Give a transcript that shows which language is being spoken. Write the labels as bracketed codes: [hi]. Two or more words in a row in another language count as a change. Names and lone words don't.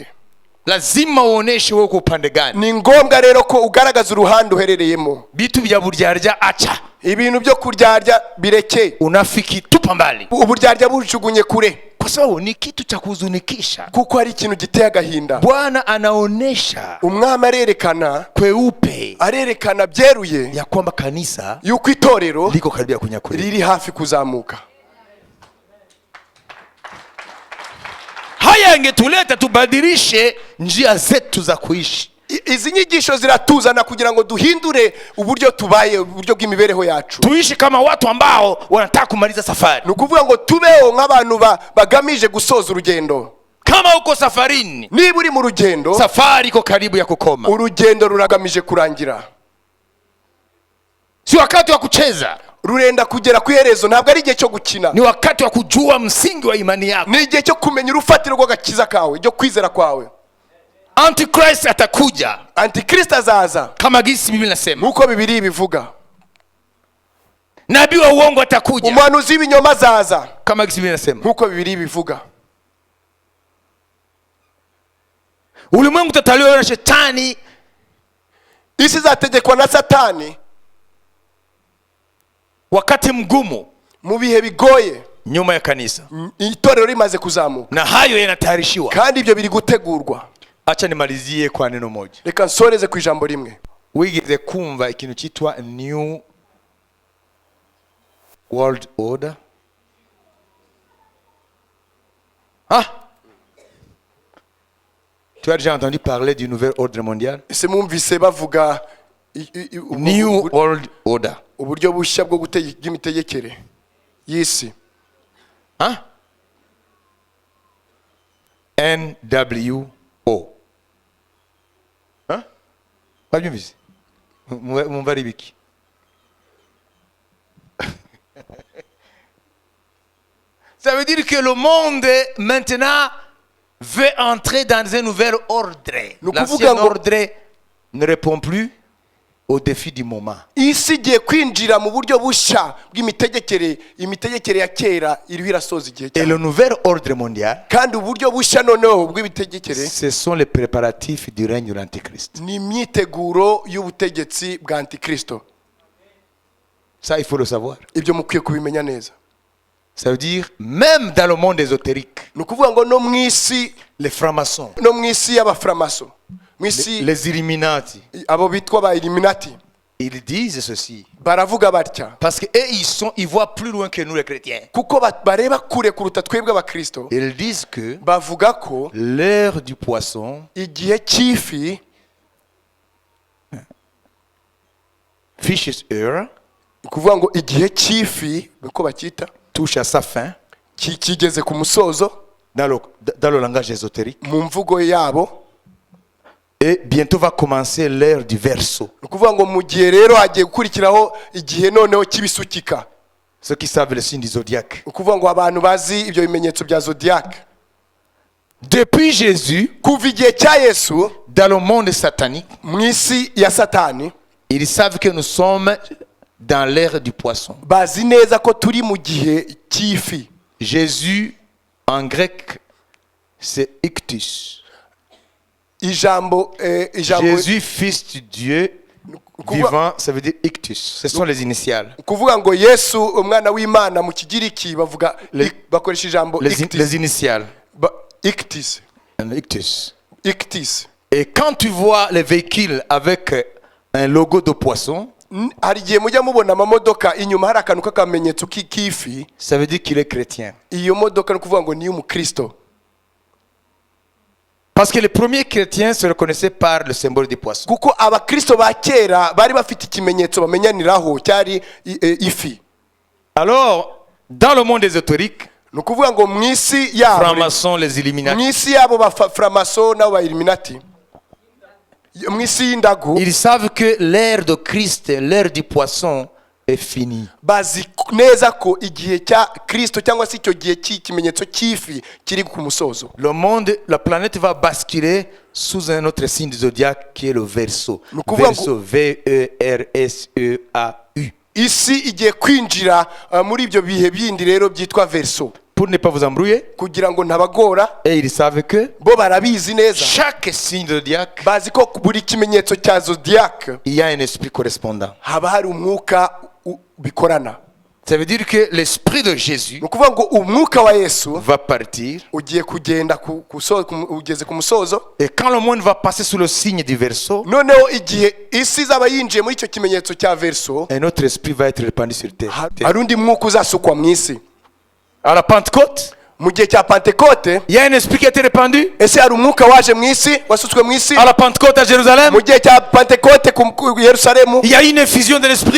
[sw] Lazima uoneshe wewe uko upande gani. [rw] Ni ngombwa rero ko ugaragaza uruhande uherereyemo. [sw] Bitu vya buryarya acha. [rw] Ibintu byo kuryarya bireke. [sw] Unafiki tupa mbali. [rw] Uburyarya bujugunye kure, [sw] Kwa sababu ni kitu cha kuhuzunikisha. [rw] kuko ari ikintu giteye agahinda. [sw] Bwana anaonesha [rw] Umwami arerekana, [sw] kweupe [rw] arerekana byeruye [sw] ya kwamba kanisa [rw] yuko itorero [sw] liko karibia kunyakuliwa. [rw] riri hafi kuzamuka. [sw] Haya yangetuleta tubadilishe njia zetu za kuishi. [rw] Izi nyigisho ziratuzana kugira ngo duhindure uburyo tubaye, uburyo bw'imibereho yacu. [sw] Tuishi kama watu ambao wanataka kumaliza safari. [rw] Nukuvuga ngo tubeho nk'abantu bagamije gusoza urugendo. [sw] Kama uko safarini, [rw] Niba uri mu rugendo, [sw] safari iko karibu ya kukoma. [rw] urugendo ruragamije kurangira. [sw] Si wakati wa kucheza. [rw] rurenda kugera ku iherezo, ntabwo ari igihe cyo gukina, [sw] ni wakati wa kujua msingi wa imani yako. [rw] ni igihe cyo kumenya urufatiro rw'agakiza kawe, ryo kwizera kwawe. [sw] Antichrist atakuja [rw] Antikristo azaza [sw] kama gisi Biblia inasema. [rw] nk'uko Biblia bivuga. [sw] Nabii wa uongo atakuja [rw] Umuhanuzi w'ibinyoma azaza [sw] kama gisi Biblia inasema. [rw] nk'uko Biblia bivuga. [sw] Ulimwengu utatawaliwa na shetani, [rw] Isi izategekwa na Satani [sw] wakati mgumu [rw] mu bihe bigoye, [sw] nyuma ya kanisa, [rw] itorero rimaze kuzamuka, [sw] na hayo yanatayarishiwa. [rw] kandi ibyo biri gutegurwa. [sw] Acha nimalizie kwa neno moja. [rw] Reka nsoreze ku ijambo rimwe. Wigeze kumva ikintu cyitwa [en] New World Order? [fr] Tu as déjà entendu parler du nouvel ordre mondial? [rw] Ese mwumvise bavuga [en] New World Order. [rw] uburyo bushya bwo bw'imitegekere y'isi? NWO. Wabyumvise? Mumva ari biki? [fr] Ça veut dire que le monde maintenant veut entrer dans un nouvel ordre. L'ancien ordre ne répond plus aux défis du moment. [rw] Isi igiye kwinjira mu buryo bushya bw'imitegekere, imitegekere ya kera iriho irasoza igihe [fr] Et [rw] cyane. [fr] le nouvel ordre mondial, [rw] Kandi uburyo bushya noneho bw'imitegekere [fr] ce sont les préparatifs du règne de l'Antichrist. [rw] ni imyiteguro y'ubutegetsi bwa Antikristo. [fr] Ça, il faut le savoir. [rw] Ibyo mukwiye kubimenya neza. [fr] Ça veut dire, même dans le monde ésotérique, [rw] Ni ukuvuga ngo no mu isi, [fr] les francs-maçons, [rw] no mu isi y'abaframaso, mu isi [fr] les Illuminati, [rw] abo bitwa ba Illuminati, [fr] ils disent ceci. [rw] baravuga batya [fr] Parce qu'eux, ils voient plus loin que nous les chrétiens. [rw] kuko bareba kure kuruta twebwe abakristo. [fr] Ils disent que [rw] Bavuga ko [fr] l'heure du poisson, [rw] igihe cy'ifi, [en] Fish's Hour, [rw] ni ukuvuga ngo igihe cy'ifi niko bacyita, [fr] touche à sa fin [rw] kigeze ku musozo [fr] dans le langage ésotérique. [rw] mu mvugo yabo. [fr] Et bientôt va commencer l'heure du verseau. [rw] Ni ukuvuga ngo mu gihe rero hagiye gukurikiraho igihe noneho cy'ibisukika. [fr] Ceux qui savent le signe du zodiaque. [rw] Ni ukuvuga ngo abantu bazi ibyo bimenyetso bya zodiac. [fr] Depuis Jésus, [rw] Kuva igihe cya Yesu [fr] dans le monde satanique, [rw] mu isi ya Satani, [fr] ils savent que nous sommes dans l'ère du poisson. [rw] bazi neza ko turi mu gihe cy'ifi. [fr] Jésus, en grec, c'est Ictus. [rw] Ijambo [fr] Jésus, fils de Dieu vivant, ça veut dire Ictus. Ce sont les initiales. [rw] kuvuga ngo Yesu umwana w'Imana mu kigiriki bavuga bakoresha ijambo [fr] Les initiales. ictis. Ictus. Ictis. Et quand tu vois les véhicules avec un logo de poisson, [rw] Hari igihe mujya mubona amamodoka inyuma hari akantu k'akamenyetso k'ifi, [fr] ça veut dire qu'il est chrétien. [rw] iyo modoka ni ukuvuga ngo ni iy'umukristo. [fr] Parce que les premiers chrétiens se reconnaissaient par le symbole du poisson. [rw] Kuko abakristo ba kera bari bafite ikimenyetso bamenyaniraho cyari ifi. [fr] Alors, dans le monde ésotérique, [rw] Ni ukuvuga ngo mu isi yabo, [fr] francs-maçons, les Illuminati, [rw] mu isi yabo ba framaso n'abo ba Illuminati, mu isi y'indagu, [fr] ils savent que l'ère de Christ, l'ère du poisson est finie. [rw] bazi neza ko igihe cya Kristo cyangwa se icyo gihe cy'ikimenyetso cy'ifi kiri ku musozo. [fr] Le monde, la planète va basculer sous un autre signe du zodiaque qui est le Verseau. Nous pouvons- Verseau, V-E-R-S-E-A-U. [rw] Isi igiye kwinjira muri ibyo bihe bindi rero byitwa verso, [fr] Pour ne pas vous embrouiller, [rw] kugira ngo ntabagora. [fr] et ils savent que [rw] Bo barabizi neza, [fr] chaque signe du zodiaque, [rw] bazi ko buri kimenyetso cya zodiac [fr] il y a un esprit correspondant. [rw] haba hari umwuka bikorana. [fr] Ça veut dire que l'esprit de Jésus [rw] Ni ukuvuga ngo umwuka wa Yesu [fr] va partir. [rw] ugiye kugenda ugeze ku musozo. [fr] Et quand le monde va passer sous le signe du Verseau, [rw] Noneho igihe isi izaba yinjiye muri icyo kimenyetso cya verso, [fr] un autre esprit va être répandu sur terre. [rw] hari undi mwuka uzasukwa mu isi. [fr] À la Pentecôte, [rw] Mu gihe cya Pentekote, [fr] il y a un esprit qui a été répandu. [rw] ese hari umwuka waje mu isi, wasutswe mu isi. [fr] À la Pentecôte à Jérusalem, [rw] Mu gihe cya Pentekote ku Yerusalemu, [fr] il y a une effusion de l'esprit.